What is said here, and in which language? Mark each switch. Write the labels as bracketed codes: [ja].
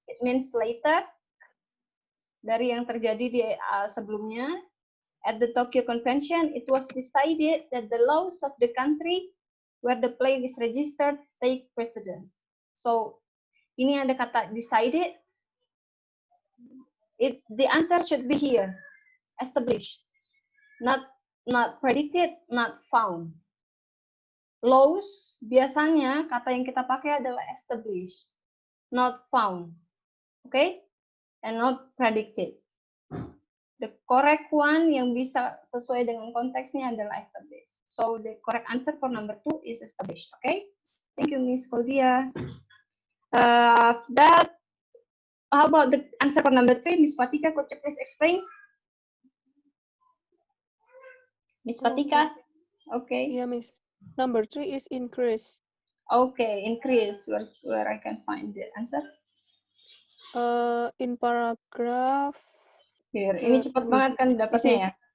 [en] It means later [id] dari yang terjadi di sebelumnya. [en] At the Tokyo Convention, it was decided that the laws of the country where the plane is registered take precedence. [id] So, ini ada kata decided. [en] The answer should be here. Established. Not predicted, not found. [id] Laws, biasanya kata yang kita pakai adalah established. [en] Not found. Okay? And not predicted. The correct one [id] yang bisa sesuai dengan konteksnya adalah established. [en] So the correct answer for number 2 is established. Okay? Thank you, Miss Claudia. How about the answer for number 3, Miss Fatika? Could you please explain? Miss Fatika? Okay. Yeah, Miss. Number 3 is increase. Okay, increase. Where I can find the answer? In paragraph. [id] Here, ini cepat banget kan dapatnya ya?